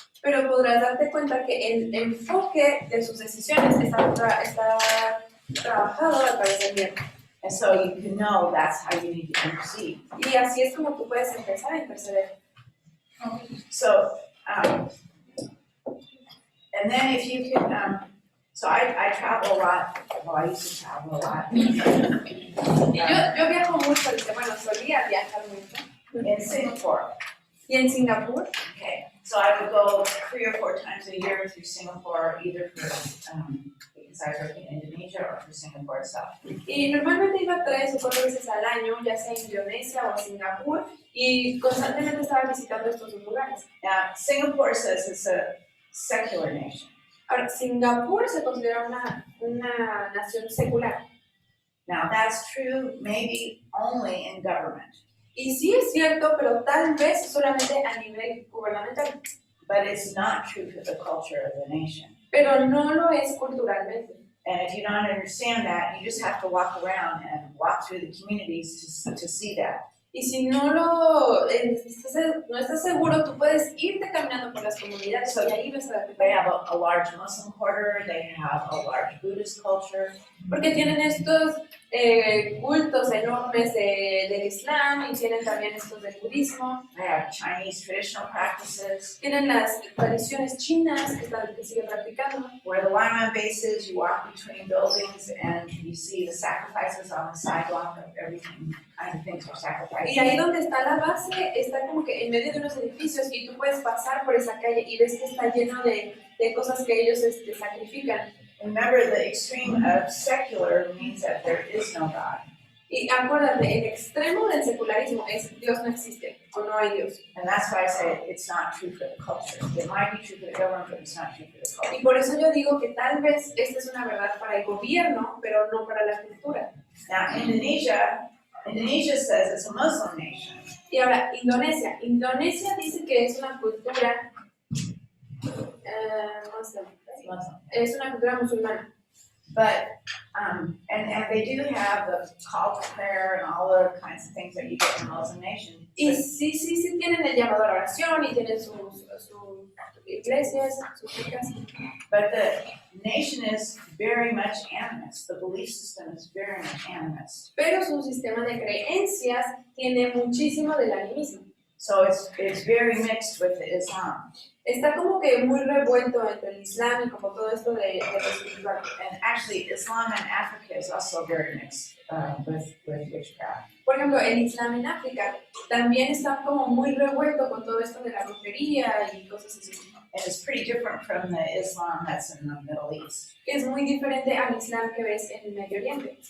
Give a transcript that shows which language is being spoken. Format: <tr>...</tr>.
<es>Pero podrás darte cuenta que el enfoque de sus decisiones está trabajado a través del miedo.</es> <en>And so you can know that's how you need to intercede.</en> <es>Y así es como tú puedes empezar a interceder.</es> <en>So, and then if you can, so I travel a lot, well, I used to travel a lot.</en> <es>Y yo viajo mucho, bueno, solía viajar mucho.</es> <en>In Singapore.</en> <es>Y en Singapur,</es> <en>Okay, so I would go 3 or 4 times a year through Singapore, either for, because I work in Indonesia or for Singapore itself.</en> <es>y normalmente iba 3 o 4 veces al año, ya sea a Indonesia o a Singapur, y constantemente estaba visitando estos dos lugares.</es> <en>Now, Singapore says it's a secular nation.</en> <es>Ahora, Singapur se considera una nación secular.</es> <en>Now, that's true maybe only in government,</en> <es>Y sí es cierto, pero tal vez solamente a nivel gubernamental.</es> <en>but it's not true for the culture of the nation.</en> <es>Pero no lo es culturalmente.</es> <en>And if you don't understand that, you just have to walk around and walk through the communities to see that.</en> <es>Y si no estás seguro, tú puedes irte caminando por las comunidades y ahí vas a darte</es> <en>They</en> <es>cuenta.</es> <en>have a large Muslim quarter, they have a large Buddhist culture,</en> <es>Porque tienen estos cultos enormes del Islam y tienen también estos del budismo.</es> <en>they have Chinese traditional practices.</en> <es>Tienen las tradiciones chinas que siguen practicando.</es> <en>Where the lineman base is, you walk between buildings and you see the sacrifices on the sidewalk of everything, kind of things for sacrifices.</en> <es>Y ahí donde está la base, está como que en medio de unos edificios y tú puedes pasar por esa calle y ves que está lleno de cosas que ellos sacrifican.</es> <en>Remember, the extreme of secular means that there is no God.</en> <es>Y acuérdate, el extremo del secularismo es Dios no existe o no hay Dios.</es> <en>And that's why I say it's not true for the culture. It might be true for the government, but it's not true for the culture.</en> <es>Y por eso yo digo que tal vez esta es una verdad para el gobierno, pero no para la cultura.</es> <en>Now, Indonesia says it's a Muslim nation.</en> <es>Y ahora, Indonesia. Indonesia dice que es una cultura</es> <en>Muslim.</en> <es>es una cultura musulmana.</es> <en>But, and they do have the call to prayer and all the kinds of things that you get in a Muslim nation.</en> <es>Y sí tienen el llamado a la oración y tienen sus iglesias, sus chicas.</es> <en>But the nation is very much animist. The belief system is very much animist.</en> <es>Pero su sistema de creencias tiene muchísimo del animismo.</es> <en>So it's very mixed with the Islam.</en> <es>Está como que muy revuelto entre el Islam y como todo esto de lo espiritual.</es> <en>And actually, Islam in Africa is also very mixed with witchcraft.</en> <es>Por ejemplo, el Islam en África también está como muy revuelto con todo esto de la brujería y cosas así.</es> <en>And it's pretty different from the Islam that's in the Middle East.</en> <es>Es muy diferente al Islam que ves en el Medio Oriente.</es>